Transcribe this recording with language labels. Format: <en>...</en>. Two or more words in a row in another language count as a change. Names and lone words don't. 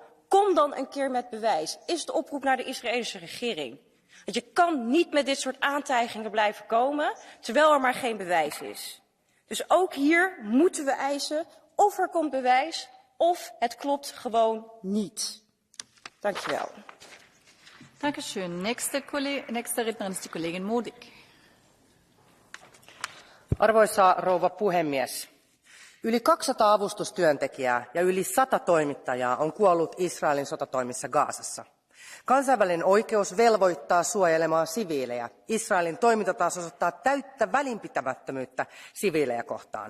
<nl>Kom dan een keer met bewijs, is de oproep naar de Israëlische regering. Want je kan niet met dit soort aantijgingen blijven komen, terwijl er maar geen bewijs is. Dus ook hier moeten we eisen of er komt bewijs, of het klopt gewoon niet. Dankjewel.</nl> <de>Dankeschön. Nächste Rednerin ist die Kollegin Modig.</de> <fi>Arvoisa rouva puhemies. Yli 200 avustustyöntekijää ja yli 100 toimittajaa on kuollut Israelin sotatoimissa Gazassa. Kansainvälinen oikeus velvoittaa suojelemaan siviilejä. Israelin toiminta taas osoittaa täyttä välinpitämättömyyttä siviilejä kohtaan.</fi>